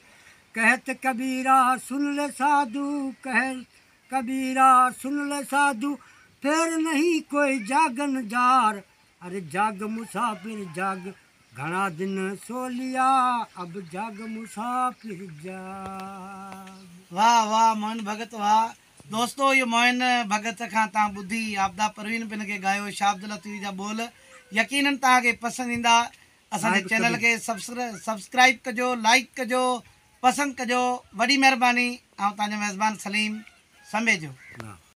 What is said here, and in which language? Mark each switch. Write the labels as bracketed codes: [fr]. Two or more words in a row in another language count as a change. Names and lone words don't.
[hi] कहत कबीरा सुन ले साधु, कह कबीरा सुन ले साधु, फिर नहीं कोई जागन जार। अरे जाग मुसाफिर जाग, घना दिन सो लिया, अब जाग मुसाफिर जाग। [sd] वाह वाह मोइन भगत वाह। दोस्तों ये मोइन भगत खां तव्हां ॿुधी आपदा परवीन पिन खे ॻायो शाब्द लतीफ़ जा ॿोल। यकीनन तव्हांखे पसंदि ईंदा। असांजे चैनल खे सब्सक्राइब कजो, लाइक कजो, पसंदि कजो। वॾी महिरबानी। ऐं तव्हांजो मेज़बान सलीम संभेजो।